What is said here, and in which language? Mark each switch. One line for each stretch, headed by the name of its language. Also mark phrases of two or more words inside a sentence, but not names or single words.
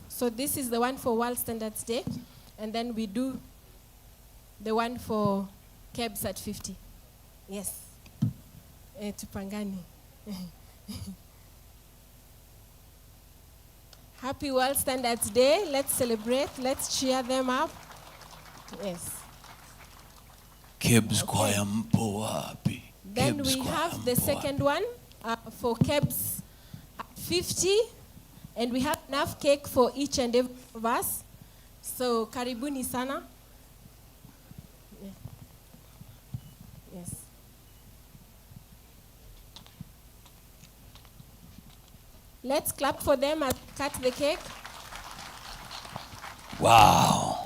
English: So this is the one for World Standards Day, and then we do the one for Kebs at 50. Yes. Tupangani. Happy World Standards Day. Let's celebrate. Let's cheer them up. Yes.
Swahili: Kebs Choir mpo wapi?
English: Then we have the second one for Kebs at 50. And we have enough cake for each and every of us. So,
Swahili: karibuni sana.
English: Yeah. Yes. Let's clap for them and cut the cake. Wow.